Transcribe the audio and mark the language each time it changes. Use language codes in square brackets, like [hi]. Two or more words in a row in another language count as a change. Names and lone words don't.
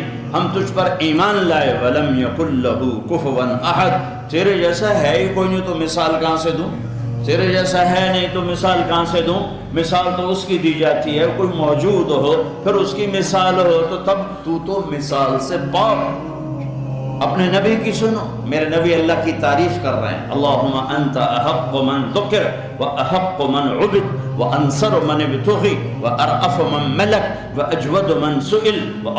[ur] ہم تجھ پر ایمان لائے [ar] ولم یکن لہ کفوا احد، [ur] تیرے جیسا ہے ہی کوئی نہیں، تو مثال کہاں سے دوں؟ تیرے جیسا ہے نہیں تو مثال کہاں سے دوں؟ مثال تو اس کی دی جاتی ہے کوئی موجود ہو، پھر اس کی مثال ہو، تو تب تو مثال سے پاک۔ اپنے نبی کی سنو، میرے نبی اللہ کی تعریف کر رہے ہیں، [ar] اللہم انت احق من ذکر و احق من عبد و انصر من ابتغی و ارأف من ملک و اجود من سئل و